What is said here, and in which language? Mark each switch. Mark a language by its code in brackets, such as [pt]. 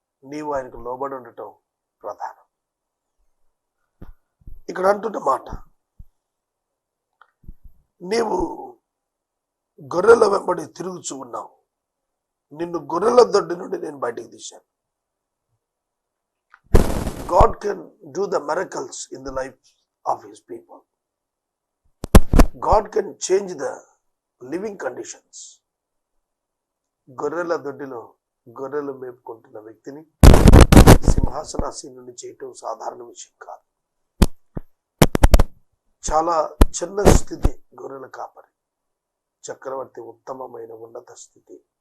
[te] నీవు ఆయనకు లోబడి ఉండటం ప్రధానం. ఇక్కడ అంటున్న మాట, నీవు గొర్రెల వెంబడి తిరుగుచూ ఉన్నావు, నిన్ను గొర్రెల దొడ్డి నుండి నేను బయటికి తీశాను. [en] God can do the miracles in the life of his people. God can change the living conditions. [te] గొర్రెల దొడ్డిలో గొర్రెలు మేపుకుంటున్న వ్యక్తిని సింహాసనాసీనుని చేయటం సాధారణ విషయం కాదు. చాలా చిన్న స్థితి గొర్రెల కాపరి. చక్రవర్తి ఉత్తమమైన ఉన్నత స్థితి.